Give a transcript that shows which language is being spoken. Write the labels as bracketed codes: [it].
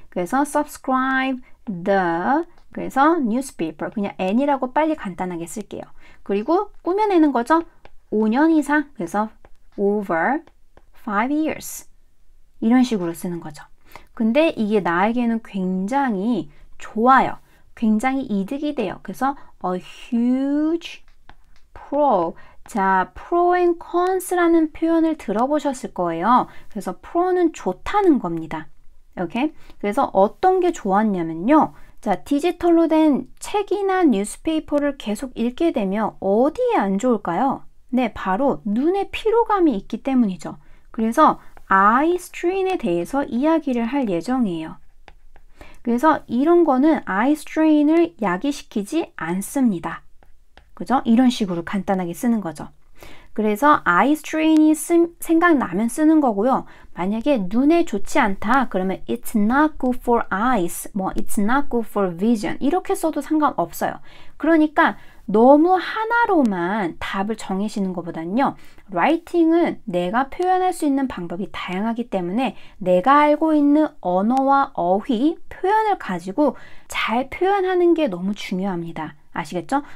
[ko] 그래서 [en] subscribe the, [ko] 그래서 newspaper, 그냥 n이라고 빨리 간단하게 쓸게요. 그리고 꾸며내는 거죠. 5년 이상, 그래서 [en] over 5 years [ko] 이런 식으로 쓰는 거죠. 근데 이게 나에게는 굉장히 좋아요. 굉장히 이득이 돼요. [en] 그래서 a huge pro. [ko] 자, [en] pro and cons [ko] 라는 표현을 들어보셨을 거예요. 그래서 pro는 좋다는 겁니다. 오케이? 그래서 어떤 게 좋았냐면요. 자, 디지털로 된 책이나 뉴스페이퍼를 계속 읽게 되면 어디에 안 좋을까요? 네, 바로 눈에 피로감이 있기 때문이죠. 그래서 아이 스트레인에 대해서 이야기를 할 예정이에요. 그래서 이런 거는 아이 스트레인을 야기시키지 않습니다. 그죠? 이런 식으로 간단하게 쓰는 거죠. 그래서 아이 스트레인이 생각나면 쓰는 거고요. 만약에 눈에 좋지 않다 그러면 [en] it's not good for eyes, [ko] 뭐 [en] it's not good for vision [ko] 이렇게 써도 상관없어요. 그러니까 너무 하나로만 답을 정해시는 것보다는요. 라이팅은 내가 표현할 수 있는 방법이 다양하기 때문에 내가 알고 있는 언어와 어휘, 표현을 가지고 잘 표현하는 게 너무 중요합니다. 아시겠죠?